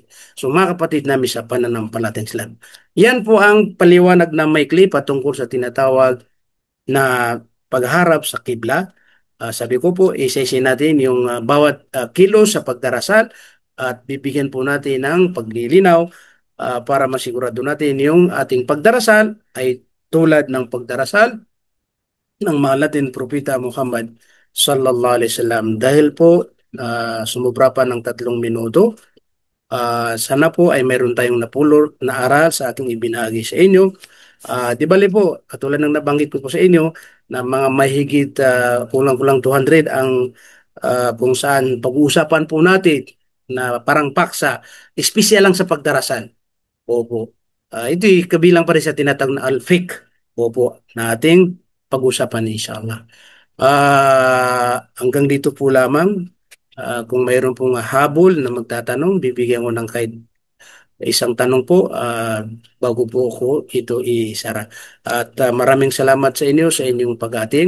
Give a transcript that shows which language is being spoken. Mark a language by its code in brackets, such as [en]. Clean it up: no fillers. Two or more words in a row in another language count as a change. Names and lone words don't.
[tl] So mga kapatid namin sa pananampalatayang Islam, yan po ang paliwanag na maikli patungkol sa tinatawag na pagharap sa kibla. Sabi ko po, isa-isa natin yung bawat kilos sa pagdarasal at bibigyan po natin ng paglilinaw para masigurado natin yung ating pagdarasal ay tulad ng pagdarasal ng mahal natin Propeta Muhammad [ar] صلى الله عليه وسلم. [tl] Dahil po sumubra pa ng 3 minuto, sana po ay mayroon tayong napulot na aral sa aking ibinahagi sa inyo. Di bali po, katulad ng nabanggit ko po sa inyo, na mga mahigit kulang-kulang 200 ang kung saan pag-uusapan po natin na parang paksa, espesyal lang sa pagdarasal. Opo. Ito'y kabilang pa rin sa tinatawag na al-fiqh. Opo, na ating pag-usapan inshallah. Hanggang dito po lamang. Kung mayroon pong habol na magtatanong, bibigyan ko ng kahit isang tanong po bago po ako ito isara. At maraming salamat sa inyo sa inyong pag-atin.